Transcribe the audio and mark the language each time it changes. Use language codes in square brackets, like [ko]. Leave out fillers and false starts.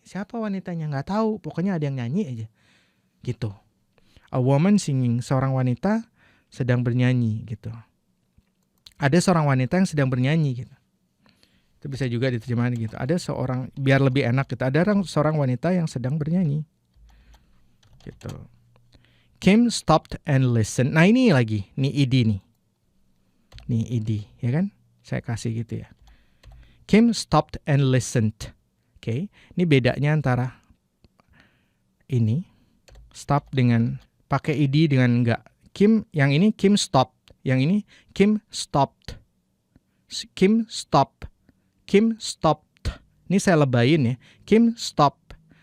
[id] Siapa wanitanya? Nggak tahu. Pokoknya ada yang nyanyi aja. Gitu. [en] A woman singing, [id] seorang wanita sedang bernyanyi gitu. Ada seorang wanita yang sedang bernyanyi gitu. Itu bisa juga diterjemahkan gitu. Ada seorang, biar lebih enak gitu. Ada seorang wanita yang sedang bernyanyi. Gitu. [en] Kim stopped and listened. [id] Nah ini lagi, nih id nih. Nih id, ya kan? Saya kasih gitu ya. [en] Kim stopped and listened. [id] Oke, ini bedanya antara ini stop dengan pakai id dengan enggak. Kim yang ini Kim stopped. Yang ini Kim stopped. Kim stop. Kim stopped. Ini saya lebayin ya. Kim stop.